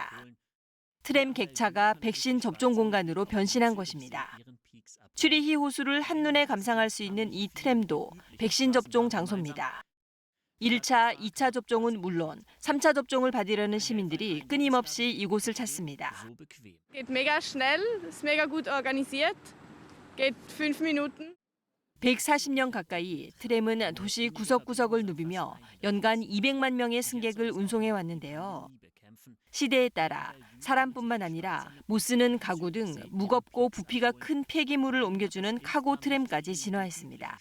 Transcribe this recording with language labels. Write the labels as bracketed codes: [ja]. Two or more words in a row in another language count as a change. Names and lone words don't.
[ko] 트램 객차가 백신 접종 공간으로 변신한 것입니다. 추리히 호수를 한눈에 감상할 수 있는 이 트램도 백신 접종 장소입니다. 1차, 2차 접종은 물론 3차 접종을 받으려는 시민들이 끊임없이 이곳을 찾습니다. [de] Geht mega schnell, ist mega gut organisiert. Geht 5 Minuten. [ko] 140년 가까이 트램은 도시 구석구석을 누비며 연간 200만 명의 승객을 운송해 왔는데요. 시대에 따라 사람뿐만 아니라 못 쓰는 가구 등 무겁고 부피가 큰 폐기물을 옮겨주는 카고 트램까지 진화했습니다.